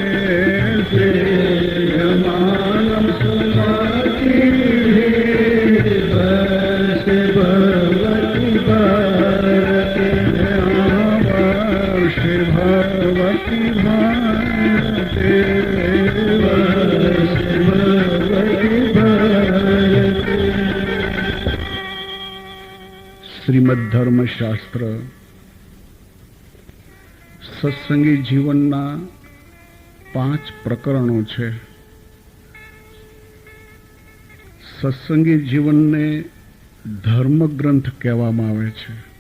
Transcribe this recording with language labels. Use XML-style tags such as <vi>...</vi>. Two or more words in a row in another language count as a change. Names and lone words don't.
<sa>सेव्यमानं सुमतिभिः वर्षे भगवती भारते वर्षे भगवती भारते वर्षे भगवती भारते</sa> <gu>શ્રીમદ ધર્મશાસ્ત્ર સત્સંગી જીવનના 5 પ્રકરણો છે. સત્સંગી જીવનને ધર્મગ્રંથ કહેવામાં આવે છે.</gu>